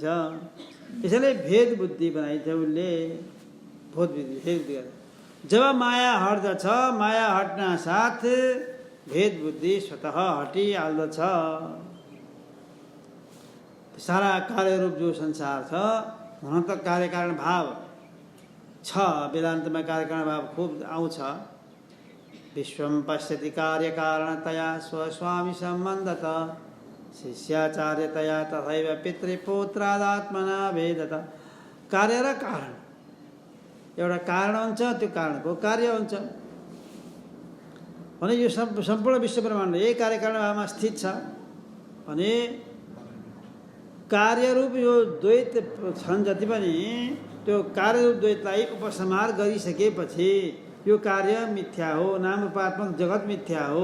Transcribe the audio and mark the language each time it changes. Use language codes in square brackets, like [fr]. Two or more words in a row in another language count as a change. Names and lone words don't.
[ne] यसैले भेद बुद्धि बनाइन्छ उसले। भेद बुद्धि जब माया हट्दछ, माया हट्न साथ भेद बुद्धि स्वतः हटिहाल्दछ। सारा कार्यरूप जो संसार छ हुन त कार्यकारण भाव छ। वेदान्तमा कार्यकारण भाव खुब आउँछ। [sa] विश्वम पश्यति कार्यकारणतया स्वस्वामी सम्बन्धत शिष्याचार्यतया तथैव पितृपुत्रादात्मना भेदत। [ne] कार्य र कारण, एउटा कारण हुन्छ, त्यो कारणको कार्य हुन्छ भने यो सम्पूर्ण विश्व ब्रह्माण्ड यही कार्यकारण भावमा स्थित छ भने कार्यरूप यो द्वैत छन् जति पनि त्यो कार्यरूप द्वैतलाई उपसंहार गरिसकेपछि यो कार्य मिथ्या हो, नाम रूपात्मक जगत मिथ्या हो।